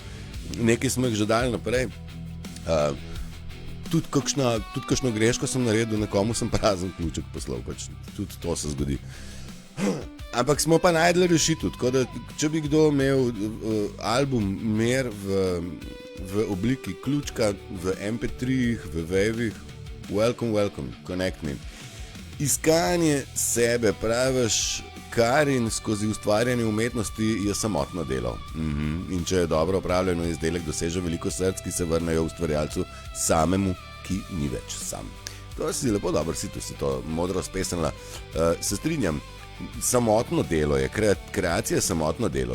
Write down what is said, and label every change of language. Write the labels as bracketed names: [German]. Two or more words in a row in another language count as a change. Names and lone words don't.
[Slovenian] Nekaj smo jih že dali naprej. Tudi kakšno greško sem naredil, nekomu sem prazen ključek poslal, pač tudi to se zgodi. Ampak smo pa najdli rešitev, tako da če bi kdo imel album mer v obliki ključka, v MP3-jih, v Wave-ih, [English] welcome, connect me. [Slovenian] Iskanje sebe, praviš, Karin, skozi ustvarjanje umetnosti je samotno delo. In če je dobro opravljeno, izdelek doseže veliko src, ki se vrnejo ustvarjalcu samemu, ki ni več sam. To si lepo dobro, si to modro spesnila. Se strinjam, samotno delo je, kreacija je samotno delo.